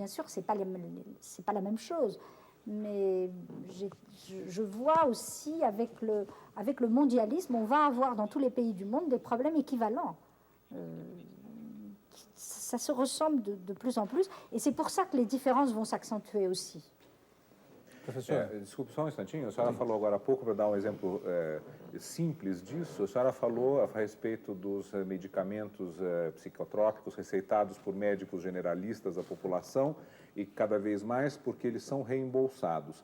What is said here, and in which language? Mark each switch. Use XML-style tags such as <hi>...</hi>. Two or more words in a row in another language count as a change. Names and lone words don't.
<fr>Bien sûr, c'est pas la même chose. Mais je vois aussi avec le mondialisme, on va avoir dans tous les pays du monde des problèmes équivalents. Ça se ressemble de plus en plus. Et c'est pour ça que les différences vont s'accentuer aussi.</fr> <pt>Professor, desculpe só um instantinho. A senhora falou agora há pouco, para dar um exemplo simples disso, a senhora falou a respeito dos medicamentos psicotrópicos receitados por médicos generalistas à população e cada vez mais porque eles são reembolsados.</pt>